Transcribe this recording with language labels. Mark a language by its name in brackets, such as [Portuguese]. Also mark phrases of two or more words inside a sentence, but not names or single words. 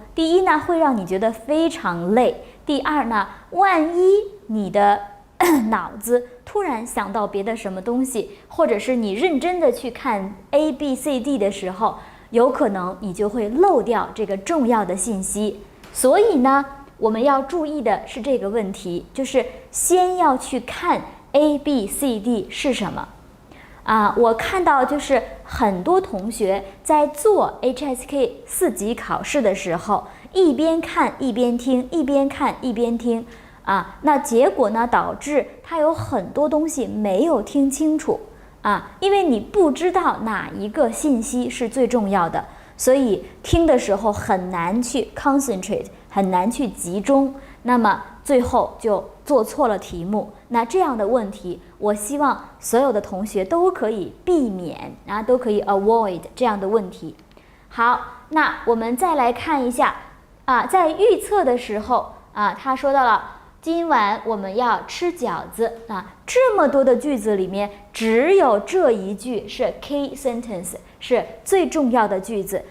[Chinese] 第一呢，會讓你覺得非常累。第二呢，萬一你的腦子突然想到別的什麼東西，或者是你認真的去看 A、B、C、D 的時候，有可能你就會漏掉這個重要的信息。所以呢，我們要注意的是這個問題，就是先要去看 A、B、C、D 是什麼。我看到就是很多同學在做 HSK 4 級考試的時候，一邊看一邊聽，一邊看一邊聽，那結果呢導致他有很多東西沒有聽清楚，因為你不知道哪一個信息是最重要的，所以聽的時候很難去 concentrate， 很難去集中，那麼最後就做錯了題目。那這樣的問題，我希望所有的同學都可以避免，都可以 avoid 這樣的問題。好，那我們再來看一下，在預測的時候，他說到了今晚我們要吃餃子，這麼多的句子裡面，只有這一句是 [English] key sentence， [Chinese] 是最重要的句子。